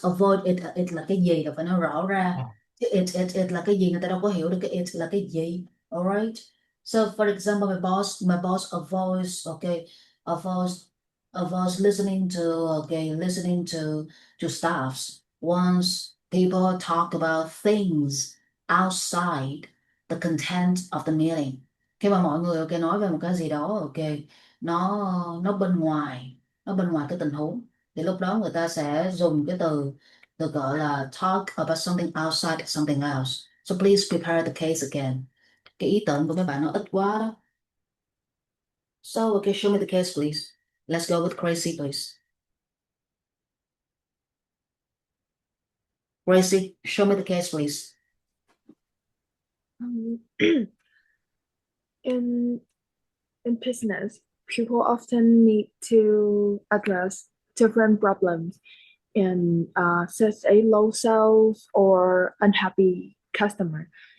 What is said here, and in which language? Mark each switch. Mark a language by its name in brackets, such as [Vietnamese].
[Vietnamese] Avoid it là cái gì là phải nói rõ ra. Chứ it là cái gì người ta đâu có hiểu được cái it là cái gì. [English] Alright. So for example, my boss avoids, okay, avoids listening to, okay, listening to staffs once people talk about things outside the content of the meeting. [Vietnamese] Khi mà mọi người, okay, nói về một cái gì đó, okay, nó bên ngoài cái tình huống, thì lúc đó người ta sẽ dùng cái từ được gọi là [English] talk about something outside something else. So please prepare the case again. [Vietnamese] Cái ý tưởng của mấy bạn nó ít quá đó. [English] So okay, show me the case please. Let's go with Gracie please. Gracie, show me the case please. Um, in in business, people often need to address different problems in such a low sales or unhappy customer.